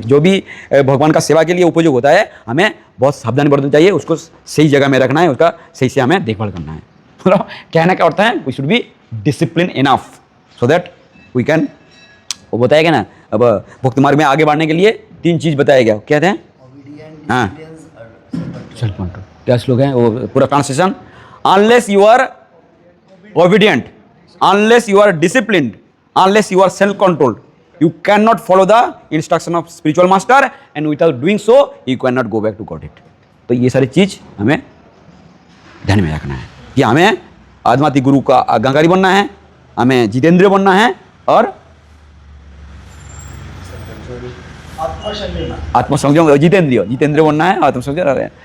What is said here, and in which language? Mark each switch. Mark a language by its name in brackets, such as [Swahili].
[Hindi] जो भी भगवान का सेवा के लिए उपयोग होता है, हमें बहुत सावधानी बरतना चाहिए, उसको सही जगह में रखना है, उसका सही से हमें देखभाल करना है। मतलब कहने का अर्थ है [English] We should be discipline enough so that we can. [Hindi] वो बताया गया ना, अब भक्ति मार्ग में आगे बढ़ने के लिए 3 चीज़ बताया गया, क्या थे? हाँ, सेल्फ कंट्रोल। क्या श्लोक है वो पूरा translation? [English] Unless you are obedient, unless you are disciplined, unless you are self controlled, you cannot follow the instruction of spiritual master, and without doing so you cannot go back to Godhead. [Hindi] तो ये सारी चीज़ हमें ध्यान में रखना है कि हमें आध्यात्मिक गुरु का आज्ञाकारी बनना है, हमें जितेंद्रिय बनना है और आत्मसंयम, जितेंद्रिय बनना है, आत्मसंयम।